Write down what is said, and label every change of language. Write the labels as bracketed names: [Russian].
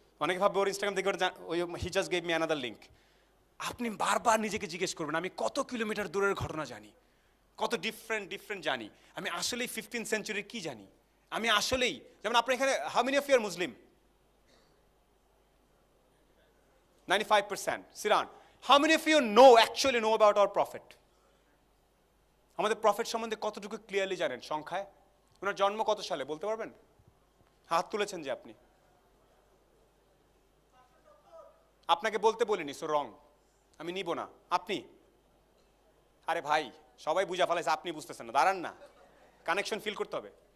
[Bangla] অনেকে ভাববে ওর ইনস্টাগ্রাম থেকে ওই [English] He just gave me another link. [Bangla] আপনি বারবার নিজেকে জিজ্ঞেস করবেন আমি কত কিলোমিটার দূরের ঘটনা জানি, কত ডিফারেন্ট জানি, আমি আসলেই 15th সেঞ্চুরির কি জানি, আমি আসলেই, যেমন আপনার এখানে [English] How many of you are Muslim? 95%. Sit down. How many of you actually know about our prophet? [Bangla] আমাদের প্রফেট সম্বন্ধে কতটুকু ক্লিয়ারলি জানেন সংখ্যায়? ওনার জন্ম কত সালে বলতে পারবেন? হাত তুলেছেন যে আপনি। আপনাকে বলতে বলিনি, সো রং, আমি নিব না। আপনি, আরে ভাই সবাই বুঝা ফেলাইছে, আপনি বুঝতেছেন না, দাঁড়ান না, কানেকশন ফিল করতে হবে।